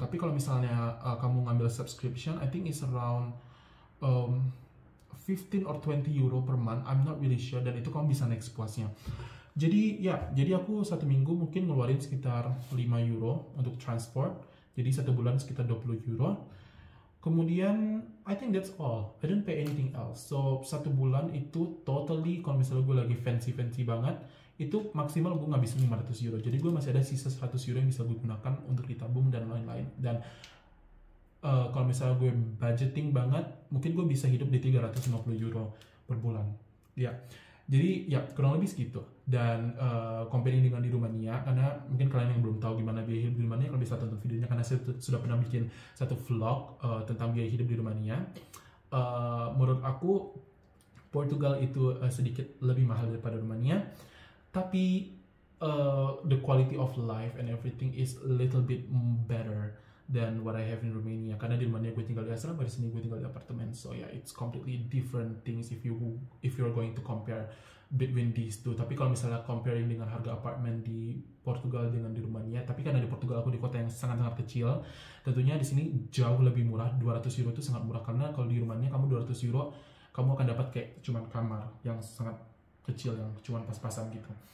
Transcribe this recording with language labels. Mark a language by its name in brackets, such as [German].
[Indonesian] Tapi kalau misalnya kamu ngambil [English] subscription, I think it's around 15 or 20 euro per month, I'm not really sure, [Indonesian] dan itu kamu bisa naik sepuasnya. Jadi aku 1 minggu mungkin ngeluarin sekitar 5 euro untuk transport, jadi 1 bulan sekitar 20 euro. Kemudian [English] I think that's all, I don't pay anything else. [Indonesian] So 1 bulan itu totally, kalau misalnya gue lagi fancy banget, itu maksimal gue ngabisin 500 euro. Jadi gue masih ada sisa 100 euro yang bisa gue gunakan untuk ditabung dan lain-lain. Dan kalau misalnya gue budgeting banget, mungkin gue bisa hidup di 350 euro per bulan. Ya, jadi ya kurang lebih segitu. Dan comparing dengan di Rumania, karena mungkin kalian yang belum tahu gimana biaya hidup di Rumania, kalian bisa tonton videonya karena saya sudah pernah bikin satu vlog tentang biaya hidup di Rumania. Menurut aku Portugal itu sedikit lebih mahal daripada Rumania. Tapi [English] the quality of life and everything is a little bit better than what I have in Romania. [Indonesian] Karena di Romania gue tinggal di asrama, di sini gue tinggal di apartemen. [English] So yeah, it's completely different things if you're going to compare between these two. [Indonesian] Tapi kalau misalnya comparing dengan harga apartemen di Portugal dengan di Romania, tapi karena di Portugal aku di kota yang sangat-sangat kecil, tentunya di sini jauh lebih murah. 200 euro itu sangat murah, karena kalau di Romania kamu 200 euro kamu akan dapat kayak cuman kamar yang sangat kecil yang cuma pas-pasan gitu.